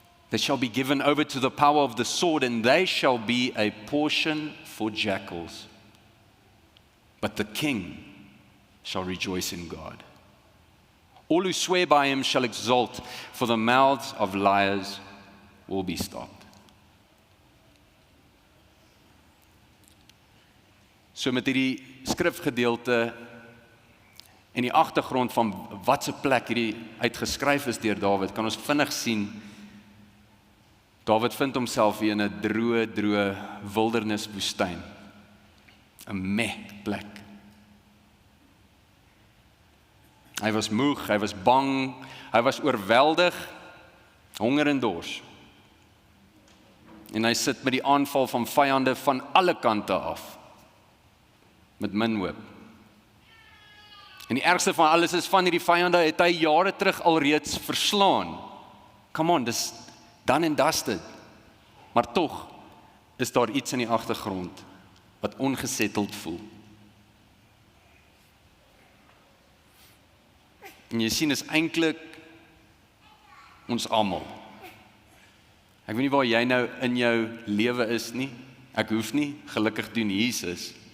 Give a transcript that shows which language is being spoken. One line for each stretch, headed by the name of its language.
English: They shall be given over to the power of the sword, and they shall be a portion for jackals. But the king shall rejoice in God. All who swear by him shall exult, for the mouths of liars will be stopped.
Afrikaans: So met hierdie skrifgedeelte en die agtergrond van wat se plek hierdie uitgeskryf is deur Dawid, kan ons vinnig sien, Dawid vind homself hier in 'n droë wilderniswoestyn, 'n meh plek. Hy was moeg, hy was bang, hy was oorweldig, honger en dors. En hy sit met die aanval van vyande van alle kante af, met min hoop. En die ergste van alles is van hierdie vyande het hy jare terug alreeds verslaan.
English: Come on,
Afrikaans: dis
English: done and dusted.
Afrikaans: Maar tog is daar iets in die agtergrond wat ongesetteld voel. En jy sien, is eintlik ons almal. Ek weet nie waar jy nou in jou lewe is nie. Ek hoef nie, gelukkig doen Jesus.